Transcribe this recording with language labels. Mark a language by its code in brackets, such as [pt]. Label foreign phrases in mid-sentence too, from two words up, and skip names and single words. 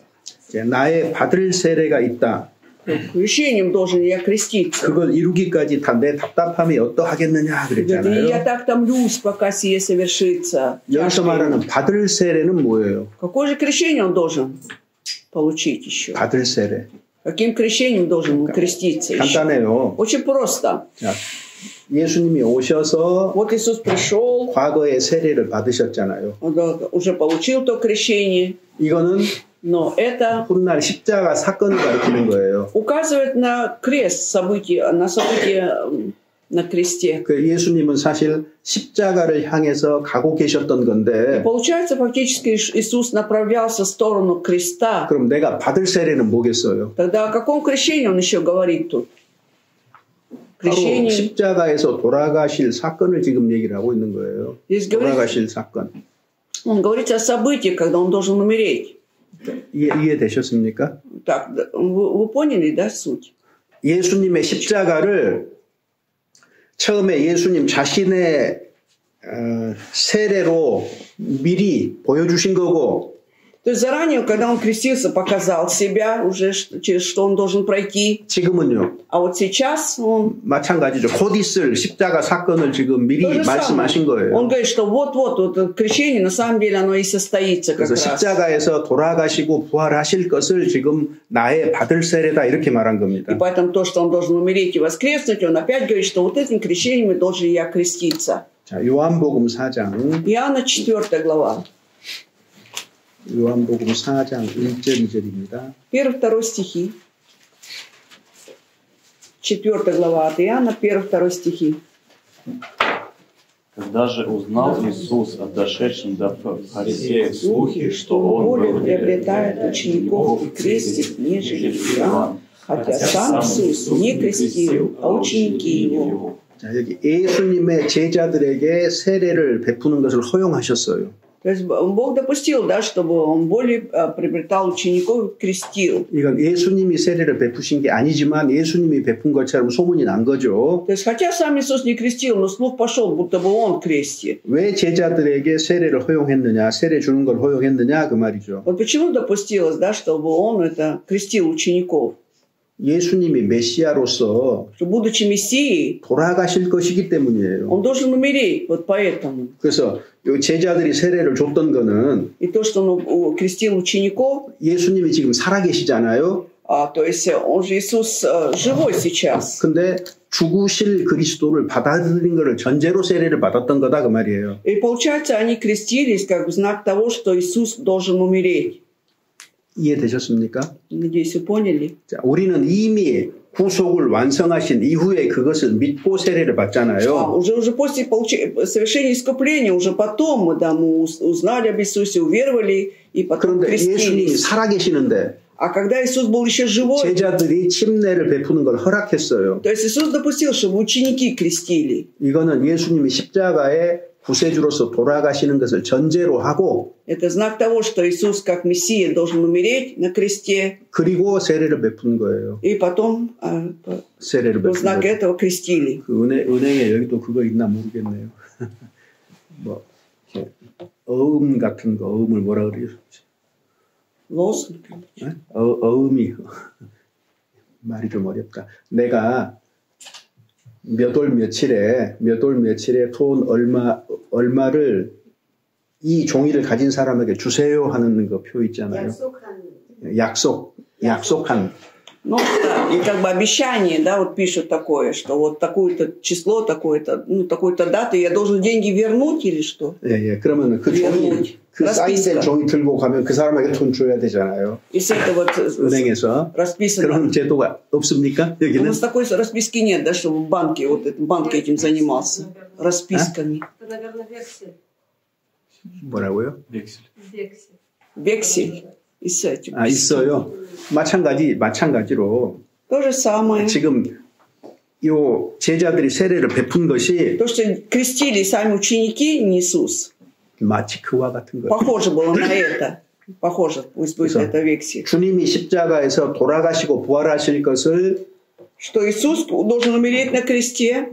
[ko] 나의 받을 세례가 있다. [ru] Крещением должен я креститься. [ko] 그걸 이루기까지 다 내 답답함이 어떠하겠느냐 [ru] И [ko] 그랬잖아요. [ru] я так томлюсь, пока сие совершится. [ko] 여기서 말하는 받을 세례는 뭐예요? [ru] Какое же крещение он должен получить еще? [ko] 받을 세례. [ru] Каким крещением должен он креститься еще? [ko] 간단해요. [ru] Очень просто. [ko] 자, 예수님이 오셔서 [ru] Вот Иисус пришел, [ko] 과거에 세례를 받으셨잖아요. [ru] уже получил то крещение. [ko] 이거는 [ru] Но это [ko] 훗날 십자가 사건을 가리키는 거예요. [ru] указывает на крест, на события на кресте. [ko] 그 예수님은 사실 십자가를 향해서 가고 계셨던 건데. [ru] И получается, фактически Иисус направлялся в сторону креста. [ko] 그럼 내가 받을 세례는 뭐겠어요? [ru] Тогда о каком крещении он еще говорит тут? [ko] 바로 십자가에서 돌아가실 사건을 지금 얘기를 하고 있는 거예요. 돌아가실 사건. [ru] Он говорит о событии, когда он должен умереть. [ko] 이해되셨습니까? [ru] Так, вы поняли, да, суть? [ko] 예수님의 십자가를 처음에 예수님 자신의 세례로 미리 보여주신 거고. [ru] То есть заранее, когда он крестился, показал себя уже, через что он должен пройти. [ko] 지금은요. [ru] А вот сейчас он... [ko] 마찬가지죠. 곧 있을 십자가 사건을 지금 미리 말씀하신 거예요. [ru] Он говорит, что вот крещение, на самом деле, оно и состоится как [ko] 그래서 [ru] раз. [ko] 십자가에서 돌아가시고 부활하실 것을 지금 나의 받을 세례다 이렇게 말한 겁니다. [ru] И поэтому то, что он должен умереть и воскреснуть, он опять говорит, что вот этим крещением должен я креститься. [ko] 자, 요한복음 4장. [ru] Иоанна 4 глава. [ko] 요한복음 4장 1절 2절입니다. [ru] 1-2 стихи. 4 глава от Иоанна, 1-2 стихи. Когда же узнал Иисус о дошедшем до фарисеев слухе, что он более приобретает учеников и крестит, нежели Иоанн, хотя сам Иисус не крестил, а ученики его. [ko] 자, 여기 예수님의 제자들에게 세례를 베푸는 것을 허용하셨어요. [ru] То есть Бог допустил, да, чтобы он более приобретал учеников и крестил. [ko] 이건 예수님이 세례를 베푸신 게 아니지만 예수님이 베푼 것처럼 소문이 난 거죠. [ru] То есть хотя сам Иисус не крестил, но слух пошел, будто бы он крестит. [ko] 왜 제자들에게 세례를 허용했느냐, 세례 주는 걸 허용했느냐 그 말이죠. [ru] Вот почему допустилось, да, чтобы он это крестил учеников? [ko] 예수님이 메시아로서 [ru] будучи мессией, [ko] 돌아가실 것이기 때문이에요. [ru] он должен умереть, вот поэтому. [ko] 그래서 이 제자들이 세례를 줬던 거는 [ru] и то, что он крестил учеников, [ko] 예수님이 지금 살아계시잖아요. [ru] то есть он же Иисус живой сейчас. [ko] 근데 죽으실 그리스도를 받아들인 것을 전제로 세례를 받았던 거다 그 말이에요. [ru] И получается, они крестились как знак того, что Иисус должен умереть. [ko] 이해되셨습니까? [ru] Надеюсь, вы поняли. [ko] 자, 우리는 이미 구속을 완성하신 이후에 그것을 믿고 세례를 받잖아요. [ru] Уже после совершения искупления, уже потом мы узнали об Иисусе, уверовали и потом [ko] 그런데 예수님이 [ru] крестились. [ko] 살아계시는데 [ru] А когда Иисус был еще живой, [ko] 제자들이 침례를 베푸는 걸 허락했어요. [ru] то есть Иисус допустил, чтобы ученики крестили. [ko] 이거는 예수님이 십자가에 구세주로서 돌아가시는 것을 전제로 하고 [ru] Это знак того, что Иисус как Мессия должен умереть на кресте. [ko] 그리고 세례를 베푼 거예요. [ru] И потом [ko] 세례를 베푼 [ru] знак этого крестили. [ko] 그 은행에 여기도 그거 있나 모르겠네요. 뭐 어음 같은 거 어음을 뭐라 그래요? [ru] Лозунг. [ko] 어음이 말이 좀 어렵다. 내가 몇 월 며칠에 돈 얼마를 이 종이를 가진 사람에게 주세요 하는 거 표 있잖아요. 약속한. [ru] Ну, да, и как бы обещание, да, вот пишут такое, что вот такое-то число, такое-то, ну, такой-то даты, я должен деньги вернуть или что? [ko] 예, 그러면 그 종이, 그 사인된 종이 들고 가면 그 사람에게 돈 줘야 되잖아요. [ru] И с этого [ko] 은행에서. 그런 제도가 없습니까? 여기는? [ru] У нас такой расписки нет, да, чтобы банк этим занимался. Расписками. Это, наверное, вексель. [ko] 뭐라고요? [ru] Вексель. И с этим. [ko] 있어요. 마찬가지로. [ru] То же самое. [ko] 지금 요 제자들이 세례를 베푼 것이 [ru] то, что крестили сами ученики, не Иисус. [ko] 마치 그와 같은 거예요. [ru] Похоже было на это. Похоже, пусть будет это вексель. [ko] 주님이 십자가에서 돌아가시고 부활하실 것을 [ru] что Иисус должен умереть на кресте.